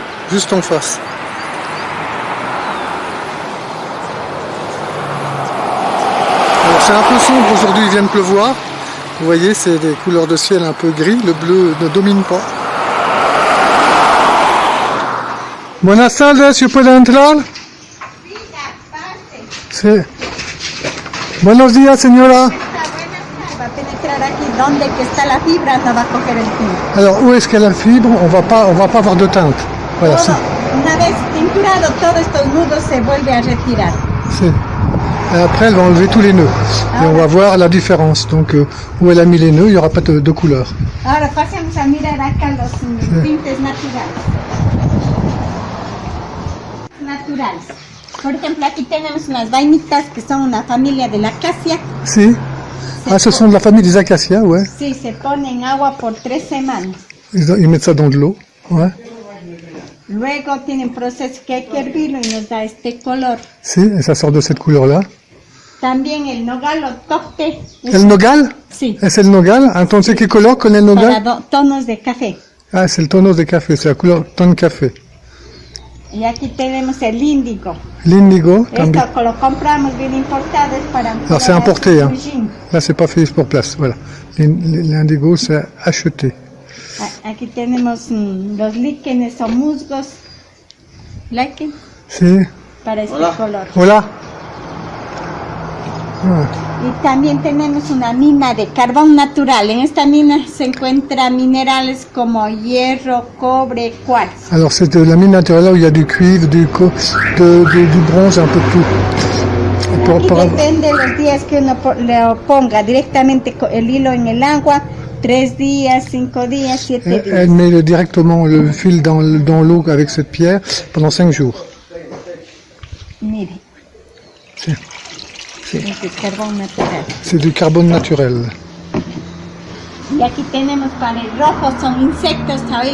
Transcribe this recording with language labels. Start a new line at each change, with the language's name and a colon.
French: Juste en face. C'est un peu sombre aujourd'hui, il vient de pleuvoir. Vous voyez, c'est des couleurs de ciel un peu gris, le bleu ne domine pas.
Spanish: Buenas tardes, ¿yo puedo entrar? Sí. Buenos días, señora. Va a penetrar aquí donde que está la fibra, no va a coger el fil.
French: Alors, où est-ce qu'il y a la fibre? On va pas avoir de teinte. Voilà,
Spanish: todo, una vez tinturado, todos estos nudos se vuelve a retirar. Sí.
French: Et après, elle va enlever tous les nœuds. Et on va voir la différence. Donc, où elle a mis les nœuds, il n'y aura pas de couleur.
Spanish: Ahora pasemos a mirar acá los tintes naturales. Naturales. Por ejemplo, aquí tenemos unas vainitas que son una familia de la acacia. Si.
French: Ce sont de la famille des acacias, ouais.
Spanish: Sí, se pone en agua por 3 semanas.
French: Ils mettent ça dans de l'eau, ouais.
Spanish: Luego tiene un proceso que hay que hervirlo y nos da este color.
French: Si, et ça sort de cette couleur-là.
Spanish: También el nogal o tocte. El nogal? Sí. Es el nogal? Entonces, ¿qué color con el nogal? Para tonos de café.
French: Ah, c'est le
Spanish: tonos de café,
French: c'est la couleur ton café.
Spanish: Y aquí tenemos el índigo. L'indigo, también. Esto lo compramos bien importado, es para...
French: Alors, c'est importé, hein. Là, c'est pas fait pour place, voilà. L'indigo, c'est acheté.
Spanish: Aquí tenemos los líquenes o musgos. ¿Líquen? Sí. Para este color. Hola. Y también tenemos una mina de carbón natural. En esta mina se encuentran minerales como hierro, cobre, cuarzo.
French: Alors c'est de la mine naturelle où il y a du cuivre, du bronze, un peu de tout.
Spanish: Y depende de los días que uno le ponga directamente el hilo en el agua. 3 días, 5 días, 7 días.
French: Elle met directement le fil dans l'eau avec cette pierre pendant 5 jours.
Spanish: Mire. Sí. Sí. Es de carbón natural.
French: C'est du carbone naturel.
Spanish: Y aquí tenemos para el rojo, son insectos, ¿sabes?